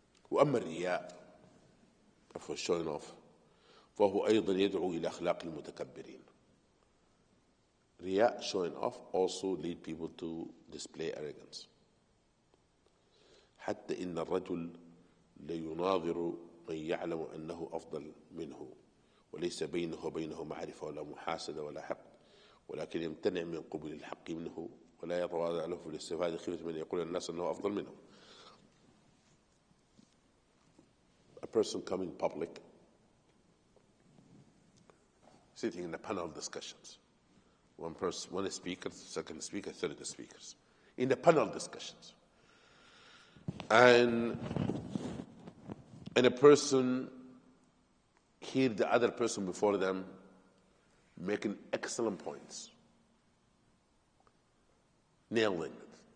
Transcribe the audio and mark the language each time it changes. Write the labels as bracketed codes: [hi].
[ar] وأما الرياء [en] for showing off [ar] فهو أيضا يدعو إلى أخلاق المتكبرين. [en] Riya, showing off, also lead people to display arrogance. [ar] حتى إن الرجل ليناظر من يعلم أنه أفضل منه وليس بينه وبينه معرفة ولا محاسدة ولا حقد ولكن يمتنع من قبول الحق منه ولا يتواضع له في الاستفادة خيفة من يقول الناس أنه أفضل منه. [en] A person coming public, sitting in a panel discussions. One person, one speaker, second speaker, third speakers. In the panel discussions. And a person hear the other person before them making excellent points, nailing it.